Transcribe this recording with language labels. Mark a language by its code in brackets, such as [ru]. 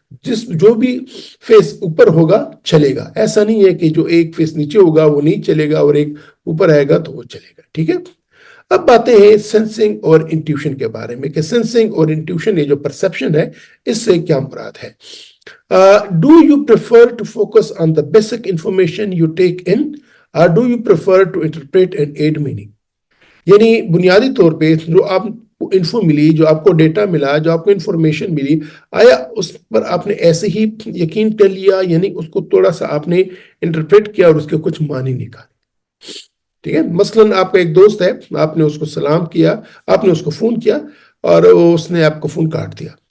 [ur] جو بھی فیس اوپر ہوگا چلے گا. ایسا نہیں ہے کہ جو ایک فیس نیچے ہوگا وہ نہیں چلے گا اور ایک اوپر آئے گا تو وہ چلے گا. ٹھیک ہے. اب باتیں ہیں سینسنگ اور انٹیوشن کے بارے میں, کہ سینسنگ اور انٹیوشن, یہ جو پرسپشن ہے, اس سے کیا مراد ہے. [en] Do you prefer to focus on the basic information you take in, or do you prefer to interpret and add meaning? [ur] یعنی بنیادی طور پہ جو آپ کو انفو ملی, جو آپ کو ڈیٹا ملا, جو آپ کو انفارمیشن ملی, آیا اس پر آپ نے ایسے ہی یقین کر لیا, یعنی اس کو تھوڑا سا آپ نے انٹرپریٹ کیا اور اس کے کچھ معنی نکالے. ٹھیک ہے. مثلاً آپ کا ایک دوست ہے, آپ نے اس کو سلام کیا, آپ نے اس کو فون کیا اور اس نے آپ کو فون کاٹ دیا.